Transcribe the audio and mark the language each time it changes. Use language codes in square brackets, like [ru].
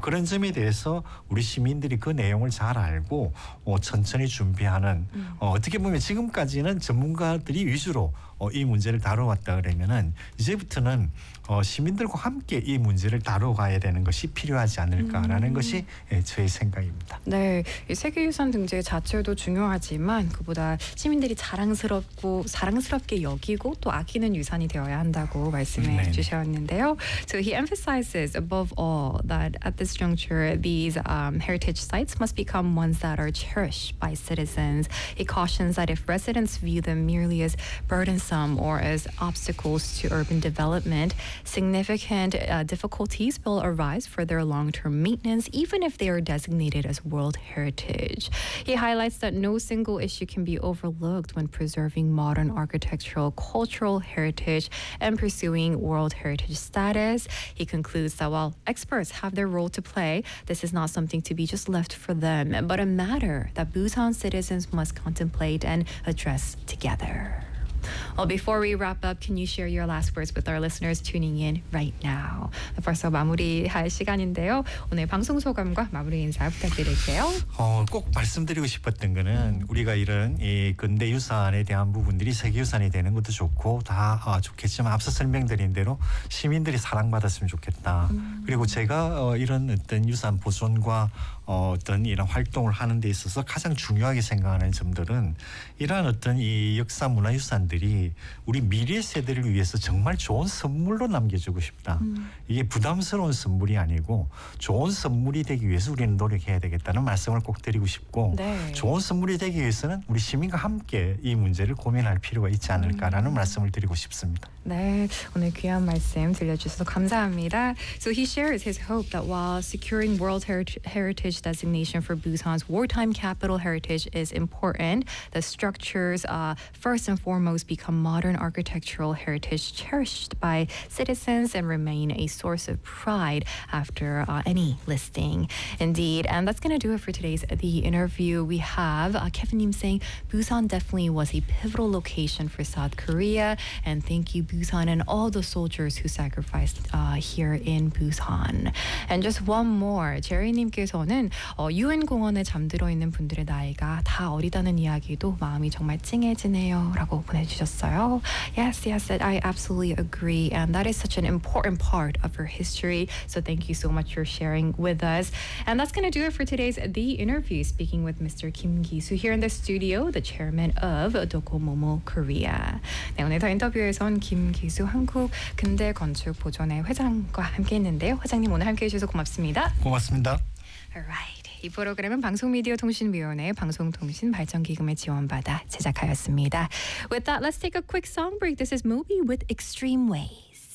[ko] 그런 점에 대해서 우리 시민들이 그 내용을 잘 알고 천천히 준비하는 어떻게 보면 지금까지는 전문가들이 위주로 이 문제를 다뤄왔다 그러면은 이제부터는 시민들과 함께 이 문제를 다뤄가야 되는 것이 필요하지 않을까라는 것이 저의 생각입니다. 네, 이 세계유산 등재 자체도 중요하지만 그보다 시민들이 사랑스럽게 여기고 또 아끼는 유산이 되어야 한다고 말씀해 주셨는데요. [en] So he emphasizes above all that at this juncture these heritage sites must become ones that are cherished by citizens. He cautions that if residents view them merely as burdensome or as obstacles to urban development, significant difficulties will arise for their long-term maintenance, even if they are designated as World Heritage. He highlights that no single issue can be overlooked when preserving modern architectural cultural heritage and pursuing World Heritage status. He concludes that while experts have their role to play, this is not something to be just left for them, but a matter that Busan citizens must contemplate and address together. Well, before we wrap up, can you share your last words with our listeners tuning in right now? [ko] 벌써 마무리할 시간인데요. 오늘 방송 소감과 마무리 인사 부탁드릴게요. 꼭 말씀드리고 싶었던 거는 우리가 이런 이 근대 유산에 대한 부분들이 세계 유산이 되는 것도 좋고 다 좋겠지만 앞서 설명드린 대로 시민들이 사랑받았으면 좋겠다. 그리고 제가 이런 어떤 유산 보존과 어떤 이런 활동을 하는 데 있어서 가장 중요하게 생각하는 점들은 이러한 어떤 이 역사 문화 유산들이 우리 미래 세대를 위해서 정말 좋은 선물로 남겨주고 싶다. 이게 부담스러운 선물이 아니고 좋은 선물이 되기 위해서 우리는 노력해야 되겠다는 말씀을 꼭 드리고 싶고 네. 좋은 선물이 되기 위해서는 우리 시민과 함께 이 문제를 고민할 필요가 있지 않을까라는 말씀을 드리고 싶습니다. 네, 오늘 귀한 말씀 들려주셔서 감사합니다. [en] So he shares his hope that while securing World Heritage designation for Busan's wartime capital heritage is important, the structures first and foremost become modern architectural heritage cherished by citizens and remain a source of pride after any listing. Indeed, and that's going to do it for today's The Interview. We have Kevin Im saying Busan definitely was a pivotal location for South Korea, and thank you, Busan, and all the soldiers who sacrificed here in Busan. And just one more. [ko] Jerry님께서는 UN 공원에 잠들어 있는 분들의 나이가 다 어리다는 이야기도 마음이 정말 찡해지네요. 라고 보내주셨어요. [en] Yes, yes, I absolutely agree. And that is such an important part of your history. So thank you so much for sharing with us. And that's going to do it for today's The Interview, speaking with Mr. Kim Gi-soo here in the studio, the chairman of Docomomo Korea. [ko] 네, 오늘 더 인터뷰에선 김기수 한국 근대 건축 보존회 회장과 함께했는데요. 회장님 오늘 함께해주셔서 고맙습니다. 고맙습니다. Alright, 이 프로그램은 방송미디어통신위원회의 방송통신발전기금의 지원받아 제작하였습니다. [en] With that, let's take a quick song break. This is Moby with Extreme Wave.